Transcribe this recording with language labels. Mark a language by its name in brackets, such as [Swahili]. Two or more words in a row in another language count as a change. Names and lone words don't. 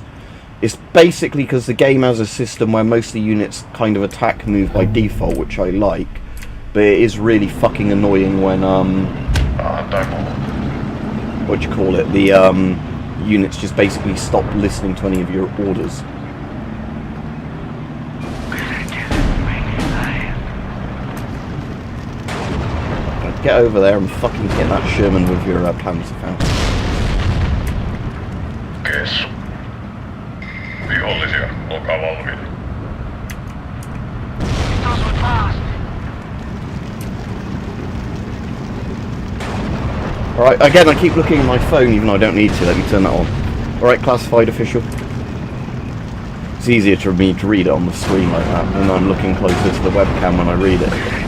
[English] It's basically because the game has a system where most of the units kind of attack and move by default, which I like, but it is really fucking annoying when what do you call it, the units just basically stop listening to any of your orders. Get over there and fucking hit that Sherman with your Panzerfaust. Kes. [Finnish] Vihollisia, olkaa valmiita. [English] Alright, again I keep looking at my phone even though I don't need to. Let me turn that on. Alright, classified official. It's easier for me to read it on the screen like that when I'm looking closer to the webcam when I read it.